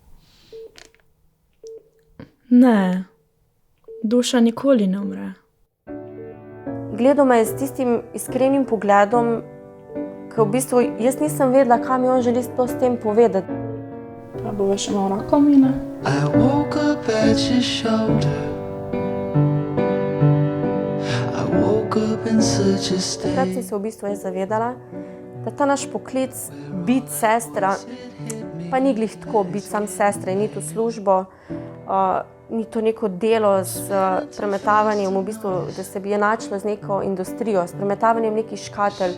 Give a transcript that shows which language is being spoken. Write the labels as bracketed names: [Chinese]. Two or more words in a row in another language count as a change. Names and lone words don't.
[Slovenian] Ne, duša nikoli ne umre. Gledal me je s tistim iskrenim pogledom, ker v bistvu jaz nisem vedela, kaj mi on želi s tem povedati. Pa bova še malo roko umila. [English] I woke up at your shoulder. I woke up in such a state. [Slovenian] Takrat sem se v bistvu zavedala, da ta naš poklic biti sestra, pa ni glih tako biti sam sestra in iti v službo, ni to neko delo s premetavanjem, v bistvu, da se bi enačilo z neko industrijo, s premetavanjem nekih škatelj.